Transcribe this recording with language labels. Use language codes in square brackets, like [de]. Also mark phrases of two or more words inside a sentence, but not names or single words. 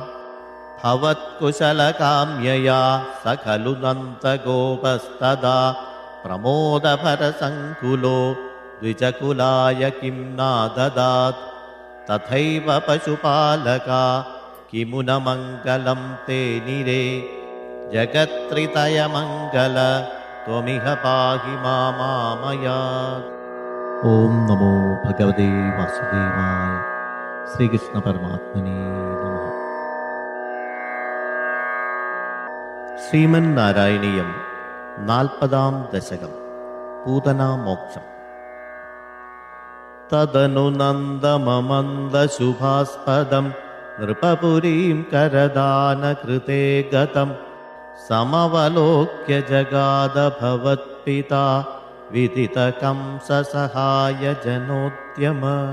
[sa] भवत्कुशलकाम्यया स खलु नन्दगोपस्तदा प्रमोदभरसङ्कुलो द्विजकुलाय किं नाददात् तथैव पशुपालका किमु न मङ्गलं ते निरे जगत्त्रितयमङ्गल त्वमिह पाहि मामामयात्। ओम नमो भगवते वासुदेवाय। श्रीकृष्ण परमात्मने नमः। [ml] ശ്രീമന്നാരായണീയം 40-ാം ദശകം പൂതനാമോക്ഷം. [sa] തദനു നന്ദമമന്ദശുഭാസ്പദം നൃപപുരീം കരദാനകൃതേ ഗതം സമവലോക്യ ജഗാദ ഭവത്പിതാ വിദിതകംസസഹായ ജനോദ്യമ.